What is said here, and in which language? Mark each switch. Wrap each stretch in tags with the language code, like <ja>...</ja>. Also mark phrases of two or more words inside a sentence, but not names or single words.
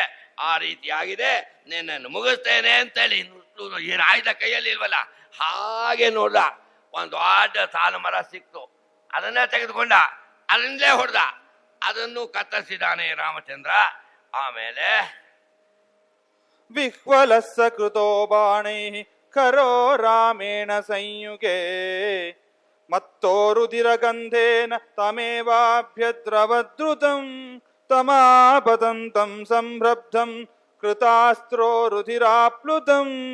<kn>ಆ ರೀತಿಯಾಗಿದೆ, ನಿನ್ನನ್ನು ಮುಗಿಸ್ತೇನೆ ಅಂತೇಳಿ ಏನು ಆಯ್ದ ಕೈಯಲ್ಲಿ ಇಲ್ವಲ್ಲ, ಹಾಗೆ ನೋಡ್ದ, ಒಂದು ದೊಡ್ಡ ಸಾಲು ಮರ ಸಿಕ್ತು, ಅದನ್ನೇ ತೆಗೆದುಕೊಂಡ, ಅದರಿಂದಲೇ ಹೊಡೆದ, ಅದನ್ನು ಕತ್ತರಿಸಿದಾನೆ ರಾಮಚಂದ್ರ. ಆಮೇಲೆ</kn> <sa>ವಿಹ್ವಲಸ್ಸ ಕೃತೋ ಬಾಣೈಃ ಕರೋ ರಾಮೇಣ ಸಂಯುಗೆ ಮತ್ತೋ ರುಧಿರಗಂಧೇನ ತಮೇವಾಭ್ಯದ್ರವದ್ರುತಂ ತಮಾಪತಂತಂ ಸಂರಬ್ಧಂ ಕೃತಾಸ್ತ್ರೋ ರುಧಿರಾಪ್ಲುತಂ</sa>